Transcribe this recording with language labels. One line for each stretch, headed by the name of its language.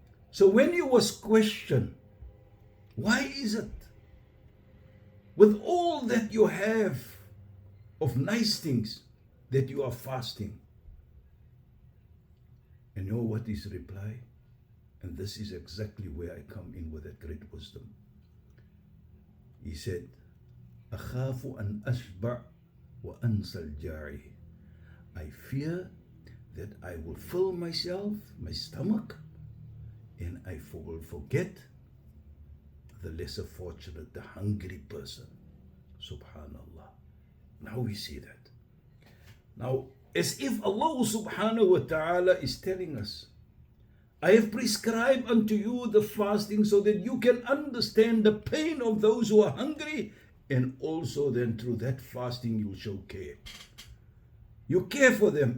English: So when he was questioned, why is it, with all that you have of nice things, that you are fasting? And you know what his reply? And this is exactly where I come in with that great wisdom.
Arabic: He said, أخاف أن أشبع وأنسى الجاعي.
English: I fear that I will fill myself, my stomach, and I will forget the lesser fortunate, the hungry person. Subhanallah. Now we see that. Now, as if Allah subhanahu wa ta'ala is telling us, I have prescribed unto you the fasting so that you can understand the pain of those who are hungry, and also then through that fasting you show care. You care for them.